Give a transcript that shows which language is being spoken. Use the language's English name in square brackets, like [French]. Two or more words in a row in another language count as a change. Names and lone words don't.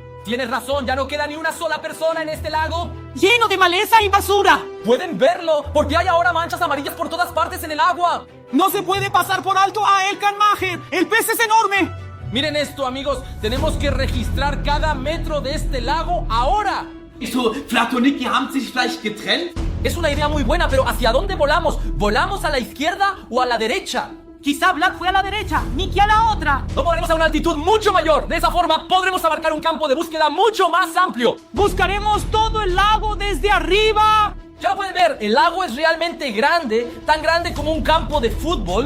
[Spanish] Tienes razón, ya no queda ni una sola persona en este lago. Lleno de maleza y basura. Pueden verlo, porque hay ahora manchas amarillas por todas partes en el agua. No se puede pasar por alto a Elkan Maher. El pez es enorme. Miren esto, amigos, tenemos que registrar cada metro de este lago ahora. [German] Wieso, Vlad und Niki haben sich vielleicht getrennt? [Spanish] Es una idea muy buena, pero ¿hacia dónde volamos? ¿Volamos a la izquierda o a la derecha? Quizá Vlad fue a la derecha, Niki a la otra. No podremos a una altitud mucho mayor. De esa forma podremos abarcar un campo de búsqueda mucho más amplio. Buscaremos todo el lago desde arriba. Ya lo pueden ver, el lago es realmente grande, tan grande como un campo de fútbol.